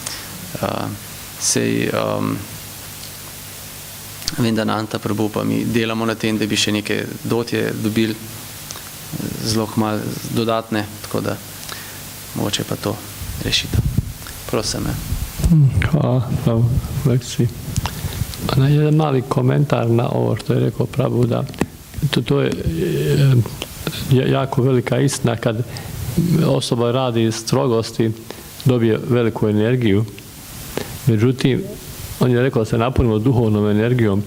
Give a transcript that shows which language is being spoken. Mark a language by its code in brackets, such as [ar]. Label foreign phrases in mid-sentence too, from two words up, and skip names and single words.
[sl] Vem, da Nanta Prabhu pa mi delamo na tem, da bi še neke dotje dobili zelo malo dodatne, tako da mogoče pa to rešitev. Prosim. Hvala, prav, lekciji. [hr] Jedan mali komentar na ovo što je rekao Prabhu, da to je jako velika istina kad osoba radi strogosti, dobije veliku energiju. Međutim, on je rekao da se napunimo duhovnom energijom.